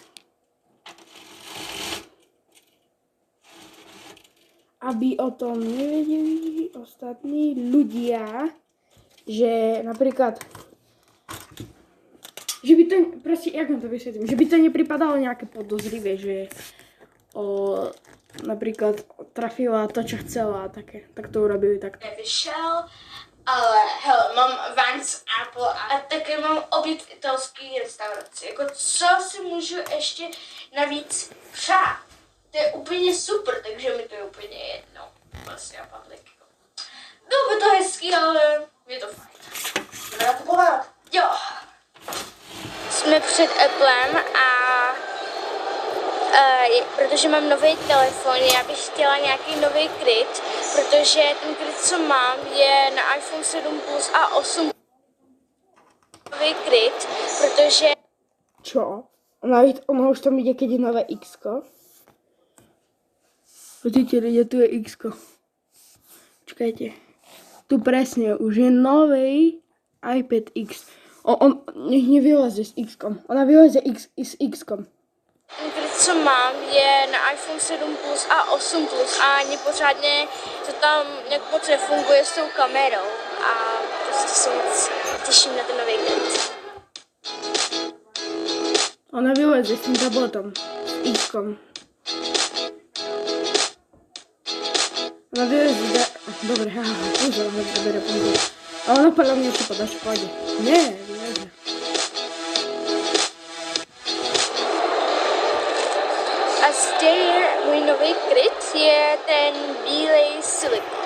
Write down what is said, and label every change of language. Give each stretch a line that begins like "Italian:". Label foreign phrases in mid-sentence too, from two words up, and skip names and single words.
Slovak: Aby o tom nevedeli ostatní ľudia, že napríklad, že by to, proste, jak vám to vysvetlím, že by to nepripadalo nejaké podozrivé, že napríklad trafila to, čo chcela a také, tak to urobili takto.
Czech: Nevyšel, ale hele, mám Vans Apple a také mám oběd v italské restauraci. Jako co si můžu ještě navíc přát? To je úplně super, takže mi to je úplně jedno. Vlastně a Public. Bylo by to hezký, ale je to fajn. Jdeme nakupovat. Jo. Jsme před Applem a protože mám nový telefon, já bych chtěla nějaký nový kryt, protože ten kryt, co mám, je na iPhone 7 Plus a 8 nový kryt, protože...
Slovak: Čo? Ona už tam ide, keď je nové X-ko. Vidíte, ľudia, tu je X-ko. Čakajte. Tu presne, už je nový iPad X. On nech nevyleze s X-kom. Ona vyleze s X-kom.
Czech: Ten kryt, co mám, je na iPhone 7 Plus a 8 Plus a ani pořádně to tam nějak moc nefunguje s tou kamerou a prostě se moc těším na ten nový kryt.
Slovak: Ona vyleze s tým tabletom. S X-kom. Ona vyleze... Dobre, pozor, bere pozor. A ona podľa mňa si podáš v pohode. Nie, vyleze.
Czech: A zde můj nový kryt je ten bílej silikon.